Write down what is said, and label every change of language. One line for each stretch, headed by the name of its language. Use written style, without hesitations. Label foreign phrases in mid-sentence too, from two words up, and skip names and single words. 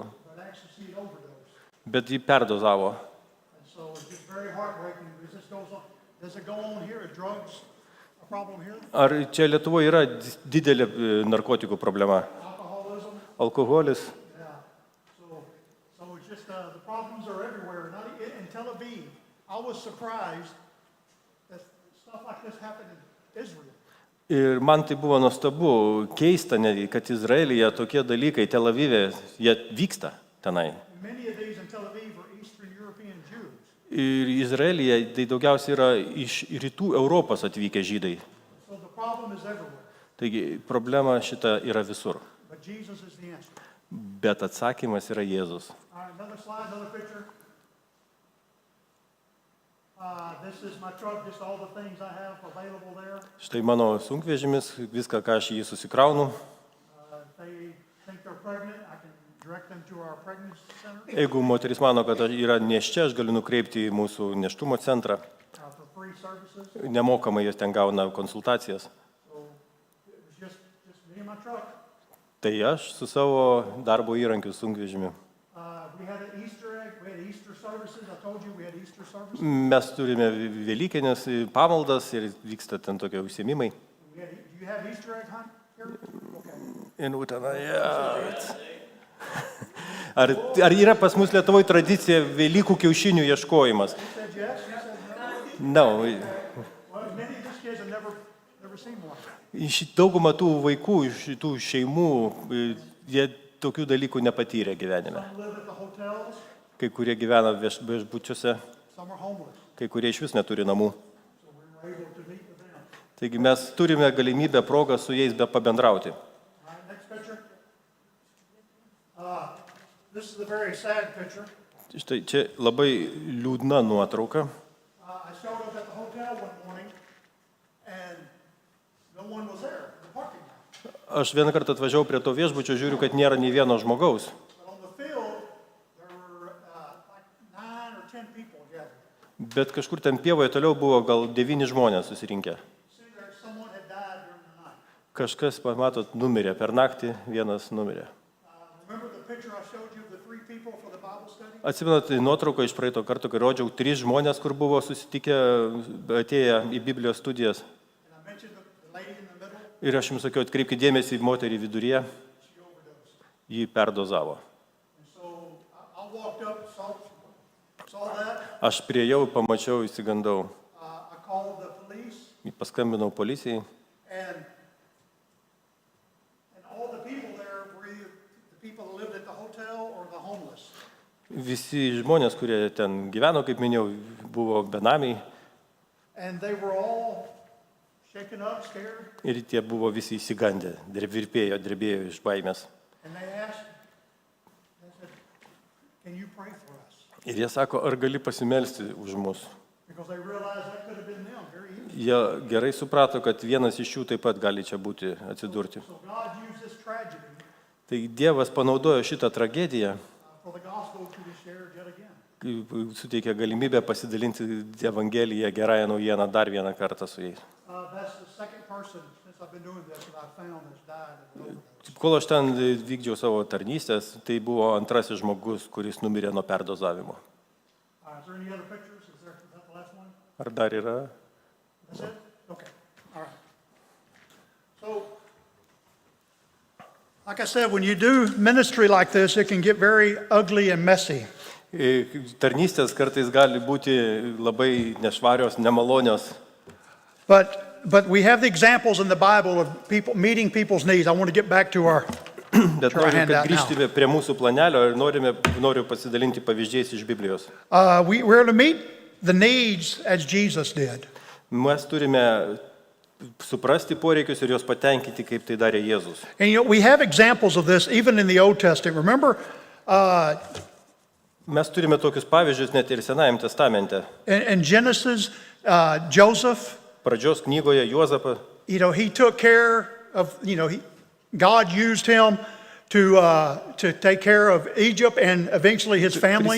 English: but actually she overdosed.
Lithuanian: bet ji perdozavo.
English: And so it's just very heartbreaking because this goes on. Does it go on here? Is drugs a problem here?
Lithuanian: Ar čia Lietuvoje yra didelė narkotikų problema?
English: Alcoholism?
Lithuanian: Alkoholis.
English: Yeah. So it's just the problems are everywhere. Not in Tel Aviv. I was surprised that stuff like this happened in Israel.
Lithuanian: Ir man tai buvo nuostabu, keista netgi, kad Izraelyje tokie dalykai, Tel Avive, jie vyksta tenai.
English: Many of these in Tel Aviv are Eastern European Jews.
Lithuanian: Ir Izraelyje tai daugiausiai yra iš rytų Europos atvykę žydai.
English: So the problem is everywhere.
Lithuanian: Taigi problema šita yra visur.
English: But Jesus is the answer.
Lithuanian: Bet atsakymas yra Jėzus.
English: All right, another slide, another picture. This is my truck, just all the things I have available there.
Lithuanian: Štai mano sunkvežimis, viską, ką aš jį susikraunu.
English: They think they're pregnant, I can direct them to our pregnancy center
Lithuanian: Jeigu moteris mano, kad yra nėščia, aš galiu nukreipti į mūsų nėštumo centrą.
English: for free services.
Lithuanian: Nemokamai jos ten gauna konsultacijas.
English: So it was just me and my truck.
Lithuanian: Tai aš su savo darbo įrankiu sunkvežimiu.
English: We had an Easter egg, we had Easter services. I told you we had Easter services.
Lithuanian: Mes turime Velykinės pamaldas ir vyksta ten tokie užsiėmimai.
English: Do you have Easter egg hunt here? Okay.
Lithuanian: Ir tenai, Ar yra pas mus Lietuvoje tradicija Velykų kiaušinių ieškojimas?
English: You said yes, you said no. No. Well, many of these kids have never seen one.
Lithuanian: Dauguma tų vaikų iš tų šeimų, jie tokių dalykų nepatyrė gyvenime.
English: Some live at the hotels,
Lithuanian: Kai kurie gyvena viešbučiuose,
English: some are homeless.
Lithuanian: kai kurie iš vis neturi namų.
English: So we were able to meet with them.
Lithuanian: Taigi mes turime galimybę, progą su jais pabendrauti.
English: All right, next picture. This is the very sad picture.
Lithuanian: Štai čia labai liūdna nuotrauka.
English: I showed up at the hotel one morning, and no one was there in the parking lot.
Lithuanian: Aš vieną kartą atvažiavau prie to viešbučio, žiūriu, kad nėra nei vieno žmogaus.
English: But on the field, there were like 9 or 10 people gathered.
Lithuanian: Bet kažkur ten pievoje toliau buvo gal 9 žmonės susirinkę.
English: See, there someone had died during the night.
Lithuanian: Kažkas, matot, numirė per naktį, vienas numirė.
English: Remember the picture I showed you of the 3 people for the Bible study?
Lithuanian: Atsimenat nuotrauką iš praeito karto, kai rodžiau 3 žmonės, kur buvo susitikę, atėję į Biblijos studijas.
English: And I mentioned the lady in the middle.
Lithuanian: Ir aš jums sakiau, atkreipkite dėmesį į moterį viduryje,
English: She overdosed.
Lithuanian: jį perdozavo.
English: And so I walked up, saw that.
Lithuanian: Aš priejau, pamačiau, įsigandau.
English: I called the police,
Lithuanian: Paskambinau policijai.
English: and all the people there were either the people that lived at the hotel or the homeless.
Lithuanian: Visi žmonės, kurie ten gyveno, kaip minėjau, buvo benamiai.
English: And they were all shaken up, scared.
Lithuanian: Ir tie buvo visi įsigandę, drebėjo iš baimės.
English: And they asked, they said, can you pray for us?
Lithuanian: Ir jie sako, ar gali pasimelsti už mus?
English: Because they realized that could have been them very easy.
Lithuanian: Jie gerai suprato, kad vienas iš jų taip pat gali čia būti, atsidurti.
English: So God used this tragedy
Lithuanian: Tai Dievas panaudojo šitą tragediją,
English: for the gospel to be shared yet again.
Lithuanian: kai suteikė galimybę pasidalinti Evangeliją, gerąją naujieną dar vieną kartą su jais.
English: That's the second person since I've been doing this, that I found that's died of an overdose.
Lithuanian: Kol aš ten vykdžiau savo tarnystės, tai buvo antrasis žmogus, kuris numirė nuo perdozavimo.
English: All right, is there any other pictures? Is that the last one?
Lithuanian: Ar dar yra?
English: That's it? Okay, all right. So, like I said, when you do ministry like this, it can get very ugly and messy.
Lithuanian: Tarnystės kartais gali būti labai nešvarios, nemalonios.
English: But we have the examples in the Bible of people meeting people's needs. I want to get back to our
Lithuanian: Bet
English: Sure, I
Lithuanian: noriu,
English: hand
Lithuanian: kad
English: out now.
Lithuanian: grįžtume prie mūsų planelio ir noriu pasidalinti pavyzdžiais iš Biblijos.
English: we're to meet the needs as Jesus did.
Lithuanian: Mes turime suprasti poreikius ir juos patenkinti, kaip tai darė Jėzus.
English: And we have examples of this even in the Old Testament. Remember,
Lithuanian: Mes turime tokius pavyzdžius net ir Senajame testamente.
English: in Genesis, Joseph,
Lithuanian: Pradžios knygoje Juozapą,
English: he took care of, God used him to take care of Egypt and eventually his family.